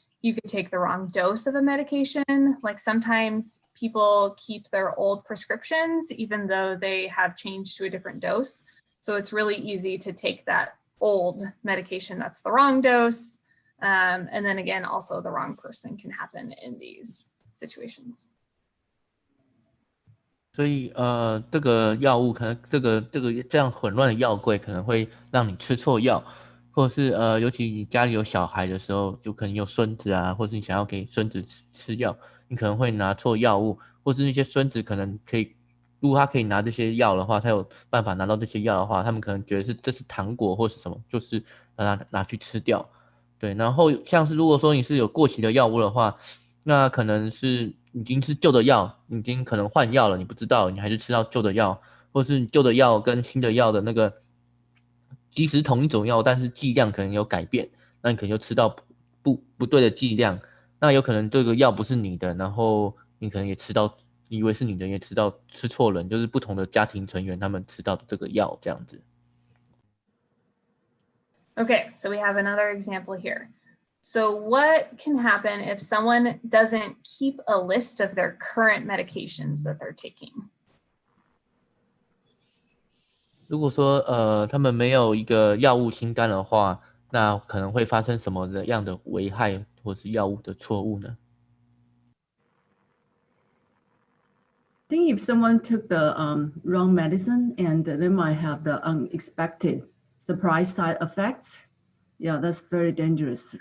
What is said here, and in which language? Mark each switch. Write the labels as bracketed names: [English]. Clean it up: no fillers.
[English] You could take the wrong dose of a medication. Like sometimes people keep their old prescriptions even though they have changed to a different dose. So it's really easy to take that old medication that's the wrong dose. And then again, also the wrong person can happen in these situations. [Chinese] 所以这个药物可能这样混乱的药柜可能会让你吃错药，或者是尤其你家里有小孩的时候，就可能有孙子啊，或是你想要给孙子吃药，你可能会拿错药物，或是那些孙子可能可以，如果他可以拿这些药的话，他有办法拿到这些药的话，他们可能觉得这是糖果或是什么，就是把它拿去吃掉。对，然后像是如果说你是有过期的药物的话，那可能是已经是旧的药，已经可能换药了，你不知道，你还是吃到旧的药，或是旧的药跟新的药的那个，即使同一种药，但是剂量可能有改变，那你可能就吃到不对的剂量，那有可能这个药不是你的，然后你可能也吃到，以为是你的，也吃错人，就是不同的家庭成员他们吃到的这个药这样子。 [English] Okay, so we have another example here. So what can happen if someone doesn't keep a list of their current medications that they're taking? [Chinese] 如果说他们没有一个药物清单的话，那可能会发生什么样的危害或是药物的错误呢？ [English] I think if someone took the wrong medicine and they might have the unexpected surprise side effects, yeah, that's very dangerous.